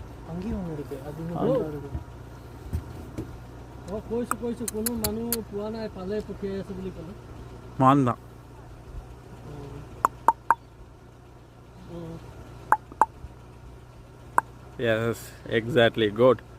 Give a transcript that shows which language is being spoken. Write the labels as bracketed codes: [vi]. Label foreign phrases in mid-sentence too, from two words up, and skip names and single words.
[ta] அங்கேயும் ஒன்று இருக்கு. அது இன்னும் இருக்கு. [as] কৈছো কোনো মানুহ পোৱা নাই, পালে পঠিয়াই আছে বুলি ক'লে। মান தான். [en] Yes, exactly. Good.